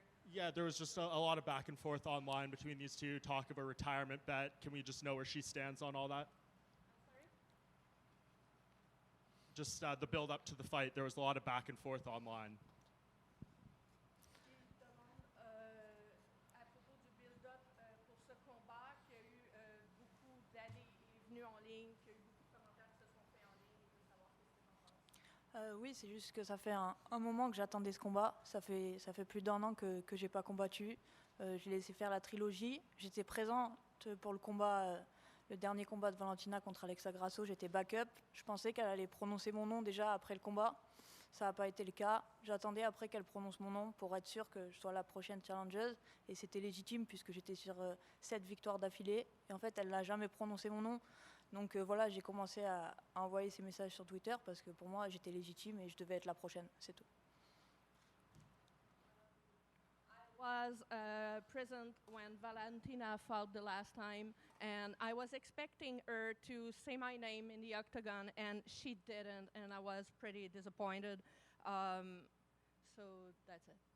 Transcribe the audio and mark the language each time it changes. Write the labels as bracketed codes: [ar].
[en] Yeah, there was just a lot of back and forth online between these two. Talk of a retirement bet. Can we just know where she stands on all that? Just the build up to the fight. There was a lot of back and forth online. [fr] Il demande à propos du build-up pour ce combat qu'il y a eu beaucoup d'années est venu en ligne, qu'il y a eu beaucoup de commentaires qui se sont faits en ligne. Il veut savoir ce que tu en penses. Oui, c'est juste que ça fait un moment que j'attendais ce combat. Ça fait plus d'un an que j'ai pas combattu. J'ai laissé faire la trilogie. J'étais présente pour le combat, le dernier combat de Valentina contre Alexa Grasso. J'étais backup. Je pensais qu'elle allait prononcer mon nom déjà après le combat. Ça n'a pas été le cas. J'attendais après qu'elle prononce mon nom pour être sûr que je sois la prochaine challengeuse. Et c'était légitime puisque j'étais sur 7 victoires d'affilée. Et en fait, elle n'a jamais prononcé mon nom. Donc voilà, j'ai commencé à envoyer ces messages sur Twitter parce que pour moi, j'étais légitime et je devais être la prochaine. C'est tout. [en] I was present when Valentina fought the last time, and I was expecting her to say my name in the octagon, and she didn't, and I was pretty disappointed. So that's it.